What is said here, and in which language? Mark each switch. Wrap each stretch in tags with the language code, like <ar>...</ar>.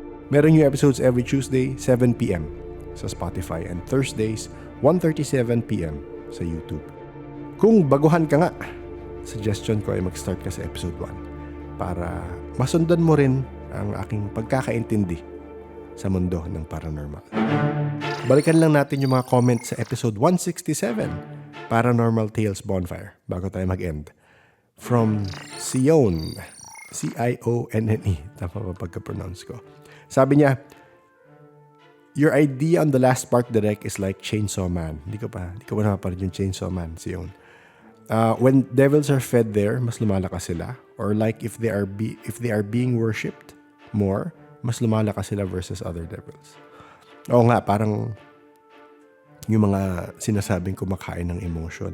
<en>Meron new episodes every Tuesday, 7 p.m. sa Spotify and Thursdays, 1:37 p.m. sa YouTube.</en> <tl>Kung baguhan ka nga, suggestion ko ay mag-start ka sa episode 1 para masundan mo rin ang aking pagkakaintindi sa mundo ng paranormal. Balikan lang natin yung mga comments sa episode 167, Paranormal Tales Bonfire, bago tayo mag-end. From Sion, C-I-O-N-N-E, tama ba pagka-pronounce ko? Sabi niya,</tl> <en>your idea on the last part direct is like Chainsaw Man.</en> <tl>Hindi ko pa napaparid yung Chainsaw Man, Sion.</tl> <en>When devils are fed there,</en> <tl>mas lumalakas sila.</tl> <en>Or like if they are being worshipped more,</en> <tl>mas lumalakas sila</tl> <en>versus other devils.</en> <tl>Oo nga, parang yung mga sinasabing kumakain ng emotion.</tl>